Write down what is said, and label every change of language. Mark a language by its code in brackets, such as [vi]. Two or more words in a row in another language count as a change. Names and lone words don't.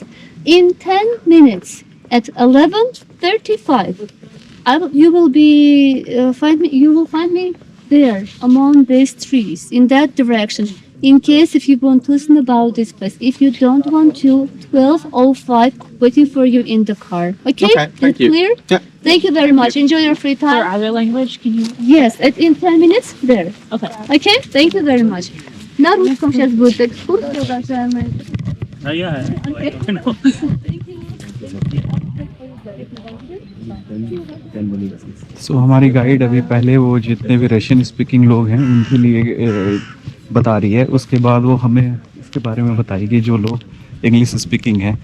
[en] In 10 minutes, at 11:35, you will find me there among these trees in that direction. In case if you want to listen about this place, if you don't want to, 12:05, waiting for you in the car. Okay, thank you. Clear? Yeah. Thank you very much. Enjoy your free For time. other language, can you? Yes, in 10 minutes there. Okay. Okay, thank you very much. [ru] На русском сейчас будет экскурсия, уважаемые. [hi] सो हमारी गाइड अभी पहले वो जितने भी [en] Russian speaking [hi] लोग हैं उनके लिए बता रही है, उसके बाद वो हमें इसके बारे में बताएगी जो लोग [en] English speaking [hi] है।